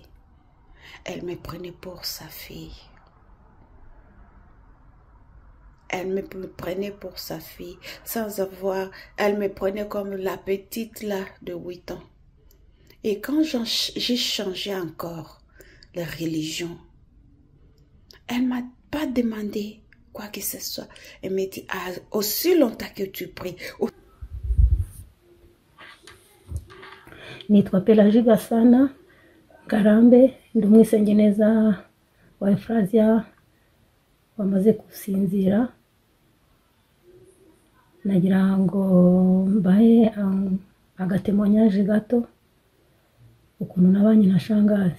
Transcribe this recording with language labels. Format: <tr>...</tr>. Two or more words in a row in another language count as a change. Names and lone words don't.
<fr>Elle me prenait pour sa fille. Elle me prenait pour sa fille, sans avoir, elle me prenait comme la petite là de 8 ans. Et quand j'ai changé encore la religion, elle ne m'a pas demandé quoi que ce soit. Elle m'a dit, ah, aussi longtemps que tu pries.</fr> <rw>Nitwa Pelagie Gasana Garambe, ndi umwisengeneza wa Efrazia wamaze gusinzira. Nagira ngo mbahe agatemonyaje gato ukuntu nabanye na shangazi.</rw>